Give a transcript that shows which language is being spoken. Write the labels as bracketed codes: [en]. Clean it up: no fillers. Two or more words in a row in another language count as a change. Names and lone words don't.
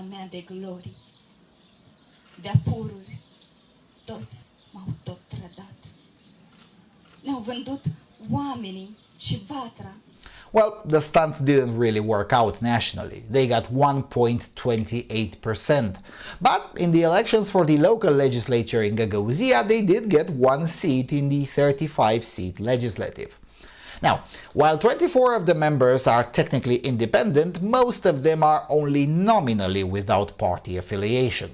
[ro] mea de glorii, de-a pururi, toți m-au tot trădat. Ne-au vândut oamenii și vatra. [en] Well, the stunt didn't really work out nationally. They got 1.28%. But in the elections for the local legislature in Găgăuzia, they did get 1 seat in the 35-seat legislative. Now, while 24 of the members are technically independent, most of them are only nominally without party affiliation.